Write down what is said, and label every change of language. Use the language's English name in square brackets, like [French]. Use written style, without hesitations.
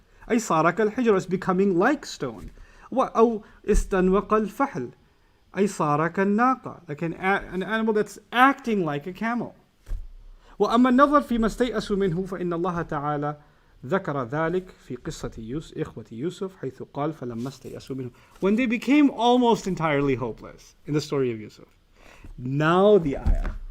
[Arabic] أي صار كالحجر, [English] is becoming like stone. [Arabic] أو استنوق الفحل. أي صار كالناقة, [English] like an animal that's acting like a camel. [Arabic] وأما النظر فيما استيأسوا منه فإن الله تعالى ذكر ذلك في قصة إخوة يوسف حيث قال فلما استيأسوا منه. [English] When they became almost entirely hopeless in the story of Yusuf. Now the ayah.